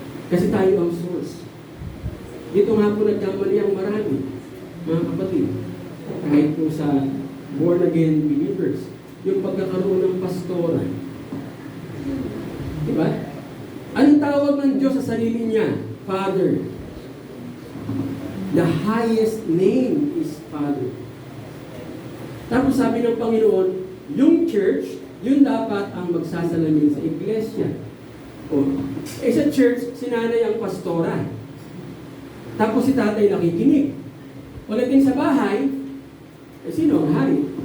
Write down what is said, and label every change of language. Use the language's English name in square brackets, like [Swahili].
[Filipino] Kasi tayo ang source. Dito nga po nagkamali ang marami, mga kapatid. Kahit po sa born-again believers, yung pagkakaroon ng pastoran. Diba? Anong tawag ng Diyos sa sarili niya? [English] Father. The highest name is Father. [Filipino] Tapos sabi ng Panginoon, yung church, yun dapat ang magsasalamin sa iglesia. Sa church, si nanay ang pastora. Tapos si tatay nakikinig. Pagdating sa bahay, sino ang hari?